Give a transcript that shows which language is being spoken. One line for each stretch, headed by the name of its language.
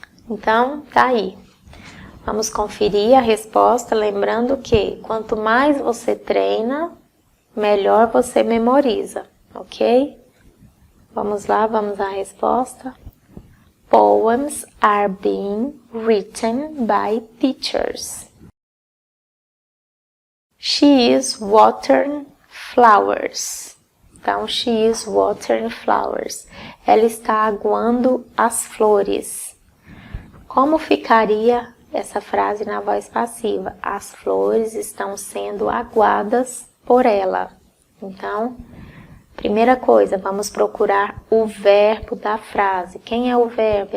Portuguese: Então, tá aí. Vamos conferir a resposta, lembrando que quanto mais você treina, melhor você memoriza, ok? Vamos lá, vamos à resposta.
English: Poems are being written by teachers. She is watering flowers. Então, she is watering flowers.
Portuguese: Ela está aguando as flores. Como ficaria essa frase na voz passiva? As flores estão sendo aguadas por ela. Então, primeira coisa, vamos procurar o verbo da frase. Quem é o verbo?